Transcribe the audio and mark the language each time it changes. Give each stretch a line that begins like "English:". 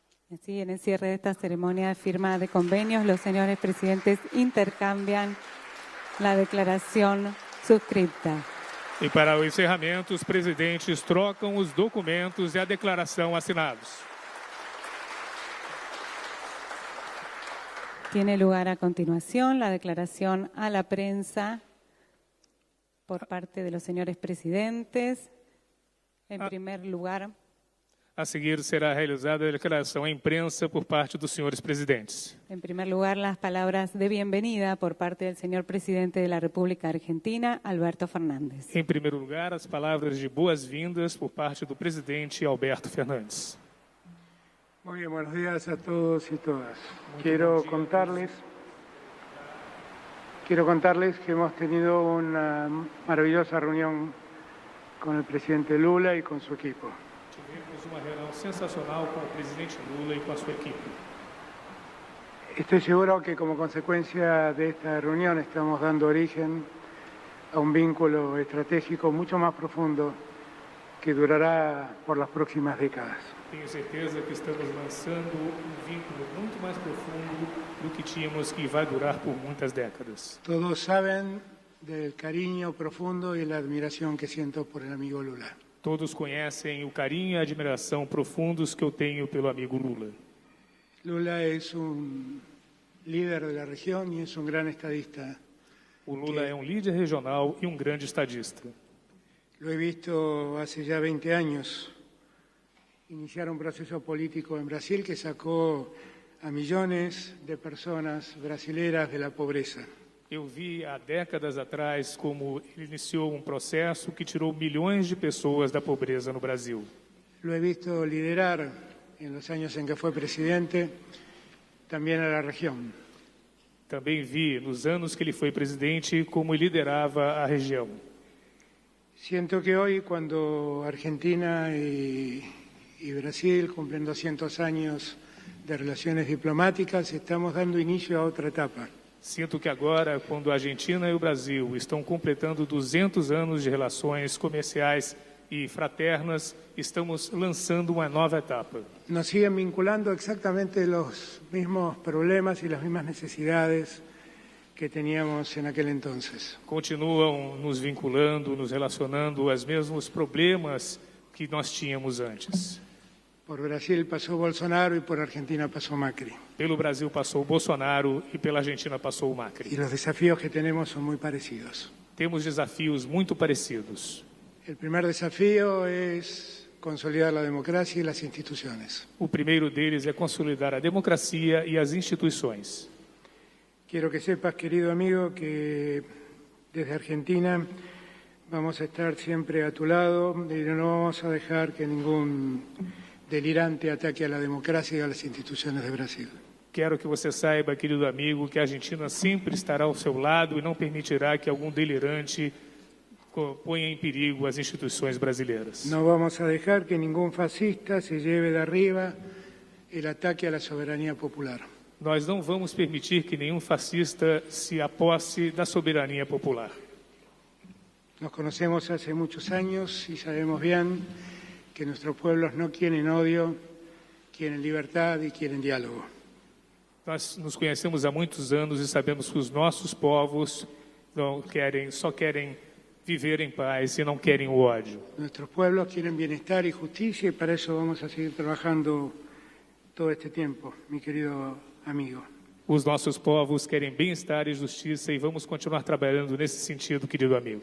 Spanish: Así, en el cierre de esta ceremonia de firma de convenios, los señores presidentes intercambian la declaración suscripta.
Portuguese: E para o encerramento, os presidentes trocam os documentos e a declaração assinados.
Spanish: Tiene lugar a continuación la declaración a la prensa por parte de los señores presidentes. En primer lugar,
Portuguese: A seguir, será realizada a declaração à imprensa por parte dos senhores presidentes.
Spanish: en primer lugar, las palabras de bienvenida por parte del señor presidente de la República Argentina, Alberto Fernández.
Portuguese: Em primeiro lugar, as palavras de boas-vindas por parte do presidente Alberto Fernandes.
Spanish: Muy bien, buenos días a todos y todas. Quiero contarles que hemos tenido una maravillosa reunión con el presidente Lula y con su equipo.
Portuguese: Tivemos uma reunião sensacional com o presidente Lula e com a sua equipe.
Spanish: Estoy seguro que como consecuencia de esta reunión estamos dando origen a un vínculo estratégico mucho más profundo que durará por las próximas décadas.
Portuguese: Tenho certeza que estamos lançando vínculo muito mais profundo do que tínhamos e vai durar por muitas décadas.
Spanish: Todos saben del cariño profundo y la admiración que siento por el amigo Lula.
Portuguese: Todos conhecem o carinho e a admiração profundos que eu tenho pelo amigo Lula.
Spanish: Lula es un líder de la región y es un gran estadista.
Portuguese: O Lula é um líder regional e um grande estadista.
Spanish: Lo he visto hace ya 20 años iniciar un proceso político en Brasil que sacó a millones de personas brasileras de la pobreza.
Portuguese: Eu vi há décadas atrás como ele iniciou um processo que tirou milhões de pessoas da pobreza no Brasil.
Spanish: Lo he visto liderar en los años en que fue presidente también a la región.
Portuguese: Também vi, nos anos que ele foi presidente, como liderava a região.
Spanish: Siento que hoy, cuando Argentina y Brasil cumplen 200 años de relaciones diplomáticas, estamos dando inicio a otra etapa.
Portuguese: Sinto que agora, quando a Argentina e o Brasil estão completando 200 anos de relações comerciais e fraternas, estamos lançando uma nova etapa.
Spanish: Nos siguen vinculando exactamente los mismos problemas y las mismas necesidades que teníamos en aquel entonces.
Portuguese: Continuam nos vinculando, nos relacionando aos mesmos problemas que nós tínhamos antes.
Spanish: Por Brasil pasó Bolsonaro y por Argentina pasó Macri.
Portuguese: Pelo Brasil passou o Bolsonaro e pela Argentina passou o Macri.
Spanish: Y los desafíos que tenemos son muy parecidos.
Portuguese: Temos desafios muito parecidos.
Spanish: El primer desafío es consolidar la democracia y las instituciones.
Portuguese: O primeiro deles é consolidar a democracia e as instituições.
Spanish: Quiero que sepas, querido amigo, que desde Argentina vamos a estar siempre a tu lado y no vamos a dejar que ningún delirante ataque a la democracia y a las instituciones de Brasil.
Portuguese: Quero que você saiba, querido amigo, que a Argentina sempre estará ao seu lado e não permitirá que algum delirante ponha em perigo as instituições brasileiras.
Spanish: No vamos a dejar que ningún fascista se lleve de arriba el ataque a la soberanía popular.
Portuguese: Nós não vamos permitir que nenhum fascista se aposse da soberania popular.
Spanish: Nos conocemos hace muchos años y sabemos bien que nuestros pueblos no quieren odio, quieren libertad y quieren diálogo.
Portuguese: Nós nos conhecemos há muitos anos e sabemos que os nossos povos só querem viver em paz e não querem o ódio.
Spanish: Nuestros pueblos quieren bienestar y justicia y para eso vamos a seguir trabajando todo este tiempo, mi querido amigo.
Portuguese: Os nossos povos querem bem-estar e justiça e vamos continuar trabalhando nesse sentido, querido amigo.